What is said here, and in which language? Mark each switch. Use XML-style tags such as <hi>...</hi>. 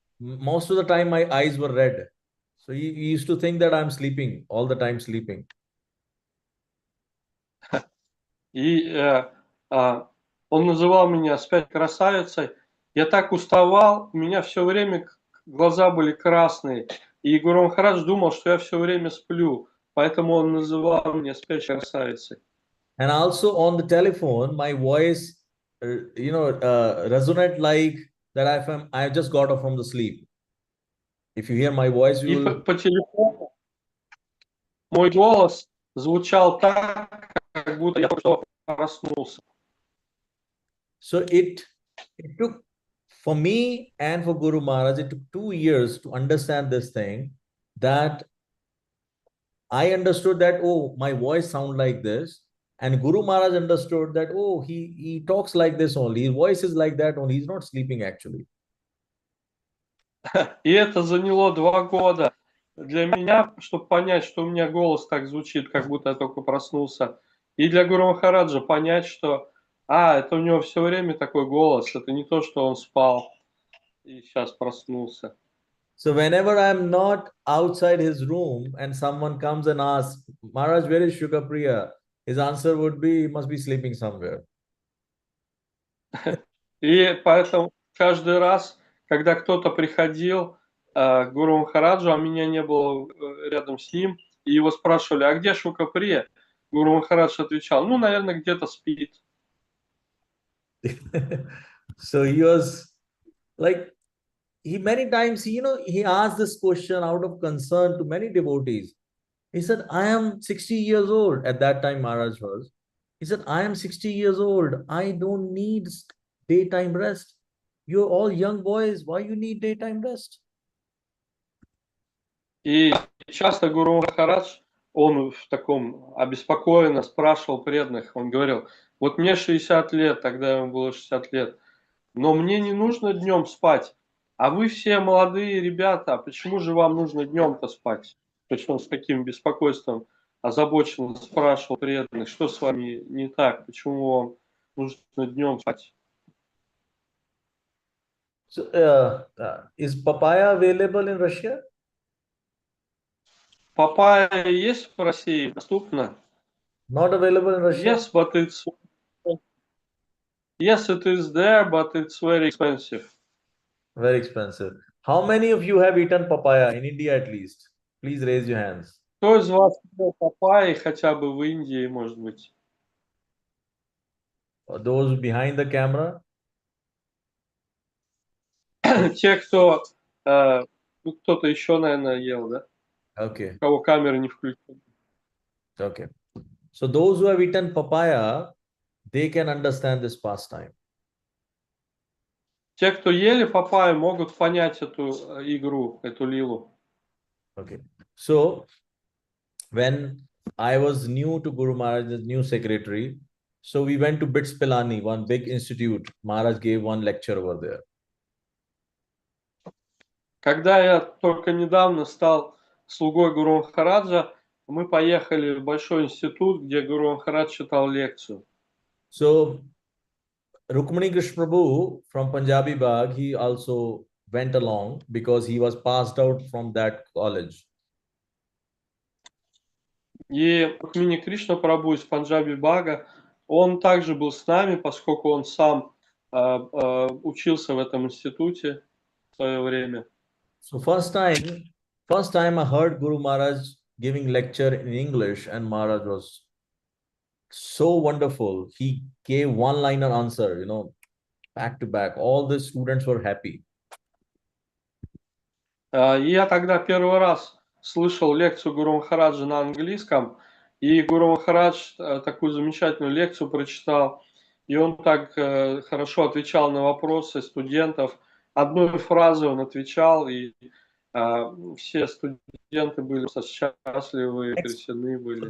<en>Most of the time, my eyes were red. So he used to think that I'm sleeping, all the time sleeping.</en> <ru>И он называл меня спящей красавицей. Я так уставал, у меня все время глаза были красные. И Гуру Махарадж думал, что я все время сплю. Поэтому он называл меня спящей красавицей.</ru> <en>And also on the telephone, my voice, resonate like that I just got up from the sleep. If you hear my voice,</en> <ru>И</ru> <en>you will.</en> <ru>по телефону мой голос звучал так, как будто я только что проснулся.</ru> <en>So it took, for me and for Guru Maharaj, it took 2 years to understand this thing, that I understood that, oh, my voice sound like this. And Guru Maharaj understood that, oh, he talks like this only. His voice is like that only. He's not sleeping actually.</en> <ru>И это заняло 2 года для меня, чтобы понять, что у меня голос так звучит, как будто я только проснулся. И для Гуру Махараджа понять, что это у него все время такой голос, это не то, что он спал и сейчас проснулся.</ru> <en>So whenever I'm not outside his room and someone comes and asks, Maharaj, where is Shuka Priya? His answer would be, he must be sleeping somewhere.</en> <ru>И поэтому каждый раз, когда кто-то приходил к Гуру Махараджу, а меня не было рядом с ним, и его спрашивали, а где Шука Прия? Гуру Махарадж отвечал, ну, наверное, где-то спит.</ru> <en>So he was like, he many times, he asked this question out of concern to many devotees. He said, I am 60 years old. At that time, Maharaj was. He said, I am 60 years old. I don't need daytime rest. You're all young boys. Why you need daytime rest?</en> <ru>И часто Гуру Махарадж, он в таком обеспокоенно спрашивал преданных, он говорил, вот мне 60 лет, тогда ему было 60 лет, но мне не нужно днем спать, а вы все молодые ребята, почему же вам нужно днем-то спать? То есть он с таким беспокойством озабоченно спрашивал преданных, что с вами не так, почему вам нужно днем спать?</ru> <en>So, is papaya available in Russia?</en> <ru>Папайя есть в России, доступно?</ru> <en>Not available in Russia? Yes, but it's yes, it is there, but it's very expensive. Very expensive. How many of you have eaten papaya in India at least? Please raise your hands.</en> <ru>Кто из вас ел папайи хотя бы в Индии, может быть?</ru> <en>Or those behind the camera?</en> <ru>Те, кто, ну, кто-то еще, наверное, ел, да?</ru> <en>Okay,</en> <ru>У кого камеры не включены.</ru> <en>okay. So those who have eaten papaya, they can understand this pastime.</en> <ru>Те, кто ели папайю, могут понять эту игру, эту лилу.</ru> <en>Okay. So when I was new to Guru Maharaj's new secretary, so we went to BITS Pilani, one big institute. Maharaj gave one lecture over there.</en> <ru>Когда я только недавно стал слугой Гуру Махараджа, мы поехали в большой институт, где Гуру Махарадж читал лекцию.</ru> <en>So Rukmani Krishna Prabhu from Punjabi Bagh, he also went along because he was passed out from that college.</en> <ru>И Рукмини Кришна Прабху из Панджаби Бага, он также был с нами, поскольку он сам учился в этом институте в свое время.</ru> <en>So first time I heard Guru Maharaj giving lecture in English, and Maharaj was so wonderful. He gave one-liner answer, back to back. All the students were happy.</en> <ru>И я тогда первый раз слышал лекцию Гуру Махараджа на английском, и Гуру Махарадж такую замечательную лекцию прочитал, и он так хорошо отвечал на вопросы студентов. Одной фразой он отвечал, и все студенты были счастливы, потрясены были.</ru>